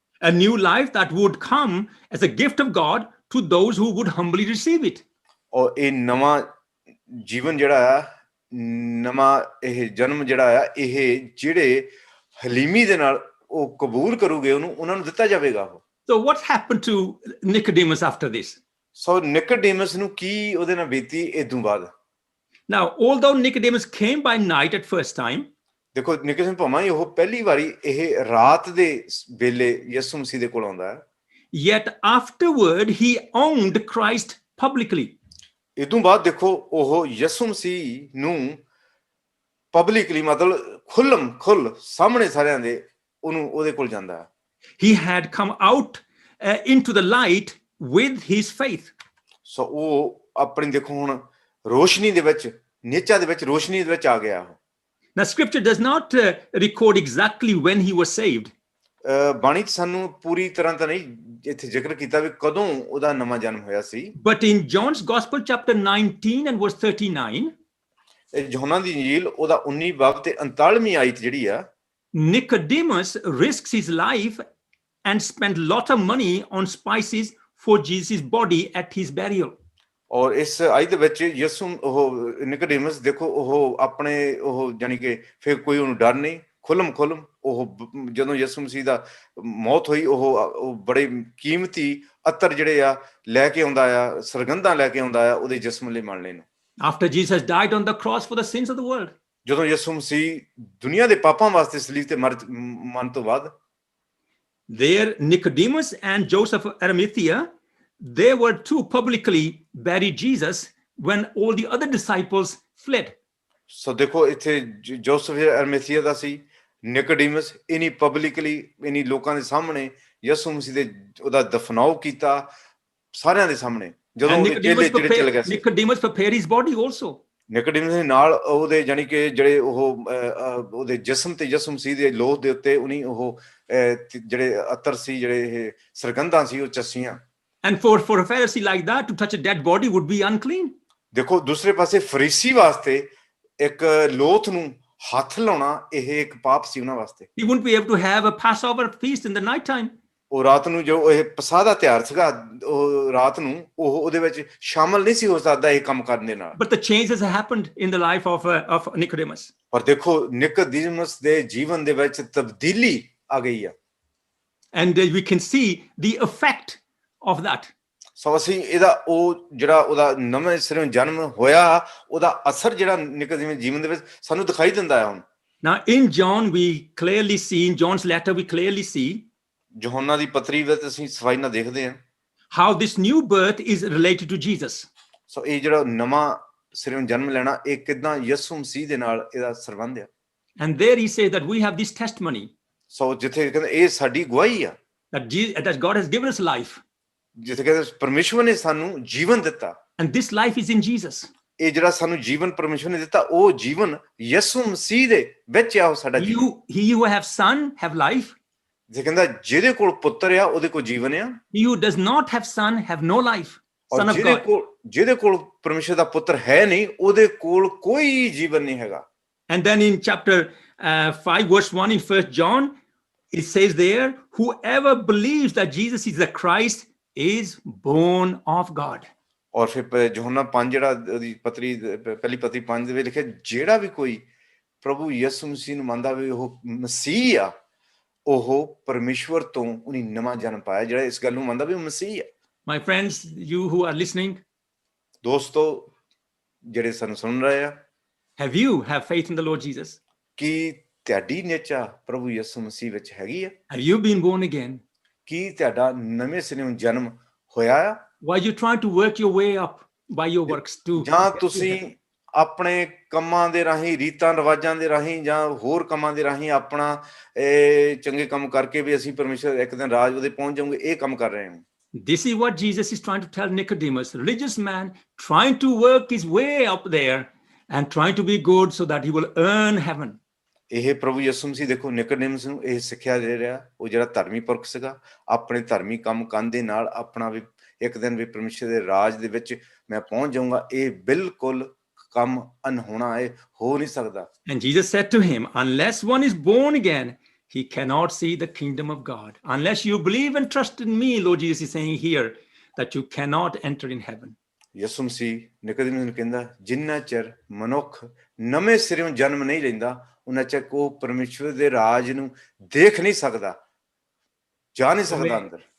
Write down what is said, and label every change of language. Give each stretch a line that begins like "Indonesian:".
English: A new life that would come as a gift of God to those who would humbly receive it.
Punjabi: ਔਰ ਇਹ ਨਵਾਂ ਜੀਵਨ ਜਿਹੜਾ ਆ, ਨਵਾਂ ਇਹ ਜਨਮ ਜਿਹੜਾ ਆ, ਇਹ ਜਿਹੜੇ ਹਲੀਮੀ ਦੇ ਨਾਲ ਉਹ ਕਬੂਲ ਕਰੂਗੇ ਉਹਨੂੰ, ਉਹਨਾਂ ਨੂੰ ਦਿੱਤਾ ਜਾਵੇਗਾ ਉਹ।
English: So what happened to Nicodemus after this?
Punjabi: ਸੋ ਨਿਕੋਡੇਮਸ ਨੂੰ ਕੀ ਉਹਦੇ ਨਾਲ ਬੀਤੀ ਇਦੋਂ ਬਾਅਦ?
English: Now, although Nicodemus came by night at first time,
Punjabi: ਦੇਖੋ ਨਿਕੋਡੇਮਸ ਭਾਵੇਂ ਉਹ ਪਹਿਲੀ ਵਾਰੀ ਇਹ ਰਾਤ ਦੇ ਵੇਲੇ ਯਿਸੂ ਮਸੀਹ ਦੇ ਕੋਲ ਆਉਂਦਾ ਹੈ,
English: yet afterward he owned Christ publicly.
Punjabi: ਇਦੋਂ ਬਾਅਦ ਦੇਖੋ ਉਹ ਯਿਸੂ ਮਸੀਹ ਨੂੰ ਪਬਲਿਕਲੀ ਮਤਲਬ ਖੁੱਲ ਸਾਹਮਣੇ ਸਾਰਿਆਂ ਦੇ ਉਹਨੂੰ ਉਹਦੇ ਕੋਲ ਜਾਂਦਾ ਹੈ।
English: He had come out into the light with his faith.
Punjabi: ਸੋ ਉਹ ਆਪਣੀ ਦੇਖੋ ਹੁਣ ਰੋਸ਼ਨੀ ਦੇ ਵਿੱਚ, ਨੇਚਾ ਦੇ ਵਿੱਚ, ਰੋਸ਼ਨੀ ਦੇ ਵਿੱਚ ਆ ਗਿਆ ਉਹ।
English: Now, scripture does not record exactly when he was saved.
Punjabi: ਬਾਣੀ 'ਚ ਸਾਨੂੰ ਪੂਰੀ ਤਰ੍ਹਾਂ ਤਾਂ ਨਹੀਂ ਇੱਥੇ ਜ਼ਿਕਰ ਕੀਤਾ ਵੀ ਕਦੋਂ ਉਹਦਾ ਨਵਾਂ ਜਨਮ ਹੋਇਆ ਸੀ।
English: But in John's Gospel, chapter 19 and verse 39,
Punjabi: ਯਹੋਨਾ ਦੀ ਇੰਜੀਲ ਉਹਦਾ 19 ਬਾਬ ਤੇ 39ਵੀਂ ਆਇਤ ਜਿਹੜੀ ਆ,
English: Nicodemus risks his life and spent lot of money on spices for Jesus' body at his burial.
Punjabi: ਔਰ ਇਸ ਆਇਤ ਦੇ ਵਿੱਚ ਯਿਸੂ ਉਹ ਨਿਕੋਡੇਮਸ ਦੇਖੋ ਉਹ ਆਪਣੇ ਉਹ ਜਾਨੀ ਕਿ ਫਿਰ ਕੋਈ ਉਹਨੂੰ ਡਰ ਨਹੀਂ, ਖੁੱਲਮ ਉਹ ਜਦੋਂ ਯਿਸੂ ਮਸੀਹ ਦਾ ਮੌਤ ਹੋਈ ਉਹ ਬੜੇ ਕੀਮਤੀ ਅਤਰ ਜਿਹੜੇ ਆ ਲੈ ਕੇ ਆਉਂਦਾ ਆ, ਸਰਗੰਧਾਂ ਲੈ ਕੇ ਆਉਂਦਾ ਆ ਉਹਦੇ ਜਿਸਮ ਲਈ ਮਰਨ ਲਈ ਨੂੰ।
English: After Jesus died on the cross for the sins of the world.
Punjabi: ਜਦੋਂ ਯਿਸੂ ਮਸੀਹ ਦੁਨੀਆ ਦੇ ਪਾਪਾਂ ਵਾਸਤੇ ਸਲੀਬ ਤੇ ਮਰਨ ਤੋਂ ਬਾਅਦ,
English: there Nicodemus and Joseph of Arimathea, they were to publicly bury Jesus when all the other disciples fled.
Punjabi: ਸੋ ਦੇਖੋ ਇੱਥੇ ਜੋਸਫ ਅਰਮੇਥੀਆ ਦਾ ਸੀ, ਨਿਕੋਡੀਮਸ ਇਨੀ ਪਬਲਿਕਲੀ ਇਨੀ ਲੋਕਾਂ ਦੇ ਸਾਹਮਣੇ ਯਿਸੂ ਮਸੀਹ ਦੇ ਉਹਦਾ ਦਫਨਾਓ ਕੀਤਾ ਸਾਰਿਆਂ ਦੇ ਸਾਹਮਣੇ, ਜਦੋਂ ਉਹ ਚੇਲੇ ਜਿਹੜੇ ਚਲੇ ਗਏ ਸੀ।
English: Nicodemus prepared his body also.
Punjabi: ਨਿਕੋਡੀਮਸ ਦੇ ਨਾਲ ਉਹਦੇ ਜਾਨੀ ਕਿ ਜਿਹੜੇ ਉਹ ਉਹਦੇ ਜਿਸਮ ਤੇ ਯਿਸੂ ਮਸੀਹ ਦੇ ਲੋਹ ਦੇ ਉੱਤੇ ਉਨੀ ਉਹ ਜਿਹੜੇ ਅਤਰ ਸੀ, ਜਿਹੜੇ ਇਹ ਸਰਗੰਧਾਂ ਸੀ, ਉਹ ਚੱਸੀਆਂ।
English: And for a Pharisee like that to touch a dead body would be unclean.
Punjabi: ਦੇਖੋ ਦੂਸਰੇ ਪਾਸੇ ਫਰੀਸੀ ਵਾਸਤੇ ਇੱਕ ਲੋਥ ਨੂੰ ਹੱਥ ਲਾਉਣਾ ਇਹ ਇੱਕ ਪਾਪ ਸੀ ਉਹਨਾਂ ਵਾਸਤੇ।
English: He wouldn't be able to have a Passover feast in the night time.
Punjabi: ਉਹ ਰਾਤ ਨੂੰ ਜੋ ਇਹ ਪਸਾਹ ਦਾ ਤਿਉਹਾਰ ਸੀਗਾ, ਉਹ ਰਾਤ ਨੂੰ ਉਹ ਉਹਦੇ ਵਿੱਚ ਸ਼ਾਮਲ ਨਹੀਂ ਸੀ ਹੋ ਸਕਦਾ ਇਹ ਕੰਮ ਕਰਨ ਦੇ ਨਾਲ।
English: But the changes happened in the life of Nicodemus.
Punjabi: ਪਰ ਦੇਖੋ ਨਿਕੋਦੀਮਸ ਦੇ ਜੀਵਨ ਦੇ ਵਿੱਚ ਤਬਦੀਲੀ ਆ ਗਈ ਆ।
English: And we can see the effect of that.
Punjabi: ਸੋ ਅਸੀਂ ਇਹਦਾ ਉਹ ਜਿਹੜਾ ਉਹਦਾ ਨਵੇਂ ਸਿਰੋਂ ਜਨਮ ਹੋਇਆ ਉਹਦਾ ਅਸਰ ਜਿਹੜਾ ਨਿਕੋਦੀਮਸ ਜੀਵਨ ਦੇ ਵਿੱਚ ਸਾਨੂੰ ਦਿਖਾਈ ਦਿੰਦਾ ਹੈ ਹੁਣ।
English: Now in John we clearly see, in John's letter we clearly see
Punjabi: ਯਹੋਨਾ ਦੀ ਪੱਤਰੀ ਵਿੱਚ ਅਸੀਂ ਸਫਾਈ ਨਾਲ ਦੇਖਦੇ ਹਾਂ
English: how this new birth is related to Jesus.
Punjabi: ਸੋ ਇਹ ਜਿਹੜਾ ਨਵਾਂ ਸਿਰੋਂ ਜਨਮ ਲੈਣਾ ਇਹ ਕਿਦਾਂ ਯਿਸੂ ਮਸੀਹ ਦੇ ਨਾਲ ਇਹਦਾ ਸੰਬੰਧ ਹੈ।
English: And there he says that we have this testimony
Punjabi: ਸੋ ਜਿੱਥੇ ਕਹਿੰਦੇ ਇਹ ਸਾਡੀ ਗਵਾਹੀ ਆ
English: that God has given us life.
Punjabi: ਜਿੱਥੇ ਕਹਿੰਦੇ ਪਰਮੇਸ਼ਵਰ ਨੇ ਸਾਨੂੰ ਜੀਵਨ ਦਿੱਤਾ।
English: And this life is in Jesus.
Punjabi: ਇਹ ਜਿਹੜਾ ਸਾਨੂੰ ਜੀਵਨ ਪਰਮੇਸ਼ਵਰ ਨੇ ਦਿੱਤਾ ਉਹ ਜੀਵਨ ਯਿਸੂ ਮਸੀਹ ਦੇ ਵਿੱਚ ਆ, ਉਹ ਸਾਡਾ ਜੀਵਨ।
English: He who have son have life.
Punjabi: ਜੇ ਕਹਿੰਦਾ ਜਿਹਦੇ ਕੋਲ ਪੁੱਤਰ ਆ ਉਹਦੇ ਕੋਲ ਜੀਵਨ ਆ।
English: He who does not have son have no life. Son of God.
Punjabi: ਜਿਹਦੇ ਕੋਲ ਪਰਮੇਸ਼ਵਰ ਦਾ ਪੁੱਤਰ ਹੈ ਨਹੀਂ ਉਹਦੇ ਕੋਲ ਕੋਈ ਜੀਵਨ ਨਹੀਂ ਹੈਗਾ।
English: And then in chapter 5 verse 1 in 1 John it says there, whoever believes that Jesus is the Christ is born of God.
Punjabi: ਔਰ ਫਿਰ ਯਹੋਨਾ 5 ਜਿਹੜਾ ਉਹਦੀ ਪੱਤਰੀ ਪਹਿਲੀ ਪੱਤਰੀ 5 ਦੇ ਵਿੱਚ ਲਿਖਿਆ ਜਿਹੜਾ ਵੀ ਕੋਈ ਪ੍ਰਭੂ ਯਿਸੂ ਮਸੀਹ ਨੂੰ ਮੰਨਦਾ ਵੀ ਉਹ ਮਸੀਹ ਆ, ਉਹ ਪਰਮੇਸ਼ਵਰ ਤੋਂ ਉਹਨੇ ਨਵਾਂ ਜਨਮ ਪਾਇਆ। ਜਿਹੜਾ ਇਸ ਗੱਲ ਨੂੰ ਮੰਨਦਾ ਵੀ ਉਹ ਮਸੀਹ ਆ।
English: My friends, you who are listening,
Punjabi: ਦੋਸਤੋ ਜਿਹੜੇ ਸਾਨੂੰ ਸੁਣ ਰਹੇ ਆ,
English: have you have faith in the Lord Jesus?
Punjabi: ਕੀ ਤੁਹਾਡੀ ਨਿਚਾ ਪ੍ਰਭੂ ਯਿਸੂ ਮਸੀਹ ਵਿੱਚ ਹੈਗੀ ਆ?
English: Have you been born again?
Punjabi: ਕੀ ਤੁਹਾਡਾ ਨਵੇਂ ਸਿਰੋਂ ਜਨਮ ਹੋਇਆ ਆ?
English: Why you trying to work your way up by your works to?
Punjabi: ਜਾਂ ਤੁਸੀਂ ਆਪਣੇ ਕੰਮਾਂ ਦੇ ਰਾਹੀਂ, ਰੀਤਾਂ ਰਿਵਾਜਾਂ ਦੇ ਰਾਹੀਂ ਜਾਂ ਹੋਰ ਕੰਮਾਂ ਦੇ ਰਾਹੀਂ ਆਪਣਾ ਚੰਗੇ ਕੰਮ ਕਰਕੇ ਵੀ ਅਸੀਂ ਪਰਮੇਸ਼ਰ ਇੱਕ ਦਿਨ ਰਾਜ ਉਹਦੇ ਪਹੁੰਚ ਜਾਵਾਂਗੇ, ਇਹ ਕੰਮ ਕਰ ਰਹੇ ਹਾਂ।
English: This is what Jesus is trying to tell Nicodemus, religious man trying to work his way up there and trying to be good so that he will earn heaven.
Punjabi: ਇਹ ਪ੍ਰਭੂ ਯਿਸੂ ਮਸੀਹ ਦੇਖੋ ਨਿਕੋਡੀਮਸ ਨੂੰ ਇਹ ਸਿੱਖਿਆ ਦੇ ਰਿਹਾ। ਉਹ ਜਿਹੜਾ ਧਰਮੀ ਪੁਰਖ ਸੀਗਾ ਆਪਣੇ ਧਰਮੀ ਕੰਮ ਕਰਨ ਦੇ ਨਾਲ ਆਪਣਾ ਵੀ ਇੱਕ ਦਿਨ ਵੀ ਪਰਮੇਸ਼ਰ ਦੇ ਰਾਜ ਦੇ ਵਿੱਚ ਮੈਂ ਪਹੁੰਚ ਜਾਊਂਗਾ, ਇਹ ਬਿਲਕੁਲ ਕੰਮ ਅਨਹੋਣਾ ਹੈ, ਹੋ ਨਹੀਂ ਸਕਦਾ।
English: And Jesus said to him, unless one is born again, he cannot see the kingdom of God. Unless you believe and trust in me, Lord Jesus is saying here, that you cannot enter in heaven.
Punjabi: ਯਿਸੂ ਮਸੀਹ ਨਿਕੋਦੇਮੁਸ ਨੂੰ ਕਹਿੰਦਾ, ਜਿੰਨਾ ਚਿਰ ਮਨੁੱਖ ਨਵੇਂ ਸਿਰਿਓਂ ਜਨਮ ਨਹੀਂ ਲੈਂਦਾ, ਉਹਨਾਂ ਚਿਰ ਉਹ ਪਰਮੇਸ਼ਵਰ ਦੇ ਰਾਜ ਨੂੰ ਦੇਖ ਨਹੀਂ ਸਕਦਾ, ਜਾ ਨਹੀਂ ਸਕਦਾ ਅੰਦਰ।